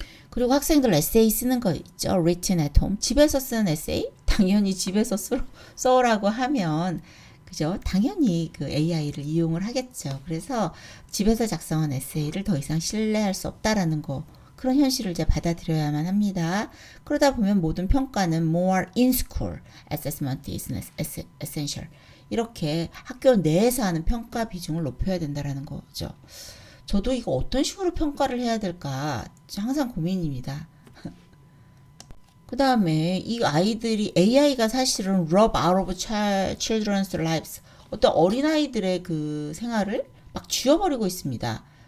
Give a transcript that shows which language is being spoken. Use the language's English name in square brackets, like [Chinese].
[Korean] 그리고 학생들 에세이 쓰는 거 있죠. [English] written at home. [Korean] 집에서 쓰는 에세이? 당연히 집에서 써라고 하면 그죠? 당연히 그 AI를 이용을 하겠죠. 그래서 집에서 작성한 에세이를 더 이상 신뢰할 수 없다라는 거, 그런 현실을 이제 받아들여야만 합니다. 그러다 보면 모든 평가는 [English] more in school assessment is essential. [Korean] 이렇게 학교 내에서 하는 평가 비중을 높여야 된다라는 거죠. 저도 이거 어떤 식으로 평가를 해야 될까 항상 고민입니다. 그 다음에 이 아이들이 AI가 사실은 [English] rob out of children's lives, [Korean] 어떤 어린아이들의 그 생활을 막 쥐어버리고 있습니다.